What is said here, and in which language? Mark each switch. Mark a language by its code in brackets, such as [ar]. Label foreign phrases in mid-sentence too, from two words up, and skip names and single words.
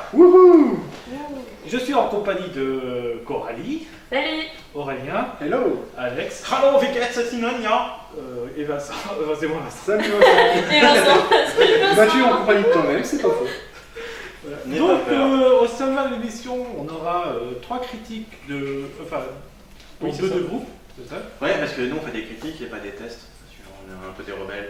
[fr] Wouhou! Je suis en compagnie de Coralie, Salut. Aurélien, [en] Hello! [fr] Alex, [de] Hallo, wie geht's es Ihnen, ja? [fr] et Vincent. C'est moi Vincent. Salut Vincent! Et Vincent. Battu en compagnie de toi-même, c'est pas faux. Voilà. N'aie Donc pas peur. au sommaire de l'émission, on aura 3 critiques de... Enfin, Oui, pour c'est deux ça. de groupes, c'est ça? Ouais, parce que nous on fait des critiques et pas des tests. On est un peu des rebelles.